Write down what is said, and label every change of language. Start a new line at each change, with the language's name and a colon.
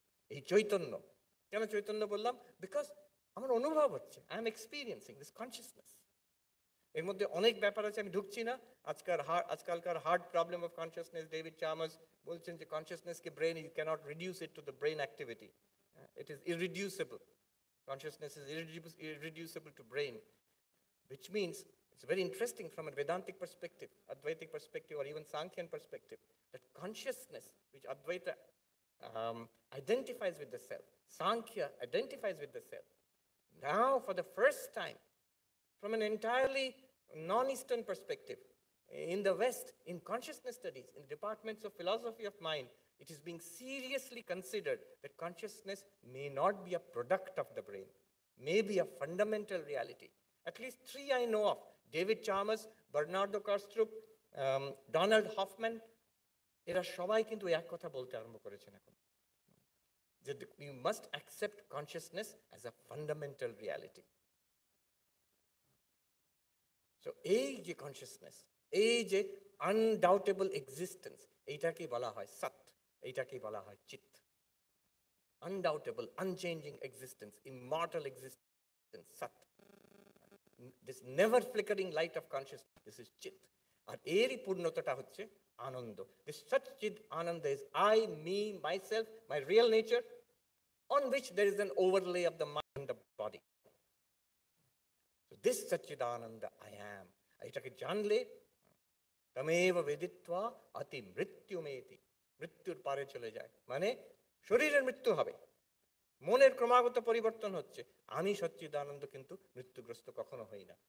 Bangla: এই চৈতন্য, কেন চৈতন্য বললাম, বিকজ আমার অনুভব হচ্ছে,
English: I am experiencing this consciousness.
Bangla: এর মধ্যে অনেক ব্যাপার আছে, আমি ঢুকছি না। আজকালকার
English: hard problem of consciousness, David Chalmers
Bangla: বলছেন যে কনসিয়াসনেসকে brain,
English: You cannot reduce it to the brain activity, it is irreducible. Consciousness is irreducible to brain, which means it's very interesting from a Vedantic perspective, Advaitic perspective, or even Sankhyan perspective, that consciousness, which Advaita identifies with the self, Sankhya identifies with the self. Now, for the first time, from an entirely non-Eastern perspective, in the West, in consciousness studies, in departments of philosophy of mind, it is being seriously considered that consciousness may not be a product of the brain, may be a fundamental reality. At least three I know of: David Chalmers, Bernardo Kastrup, Donald Hoffman.
Bangla: এরা সবাই কিন্তু এক কথা বলতে আরম্ভ করেছেন এখন, যে
English: we must accept consciousness as a fundamental reality.
Bangla: So এই যে consciousness, এই যে
English: undoubtable existence,
Bangla: এইটাকেই বলা হয় সৎ, এইটাকেই বলা হয় চিৎ।
English: Undoubtable, unchanging existence, immortal existence, sat. This never flickering light of consciousness, this is chit.
Bangla: আর এরই পূর্ণতাটা হচ্ছে আনন্দ।
English: This such chit ananda is I, me, myself, my real nature, on which there is an overlay of the mind and the body. So this Satchidananda I am.
Bangla: এটাকে জানলে
Sanskrit: তমেব বেদিত্বা অতি মৃত্যুমেতি,
Bangla: মৃত্যুর পারে চলে যায়, মানে শরীরের মৃত্যু হবে, মনের ক্রমাগত পরিবর্তন হচ্ছে, আমি সচ্চিদানন্দ কিন্তু মৃত্যুগ্রস্ত কখনো হই না।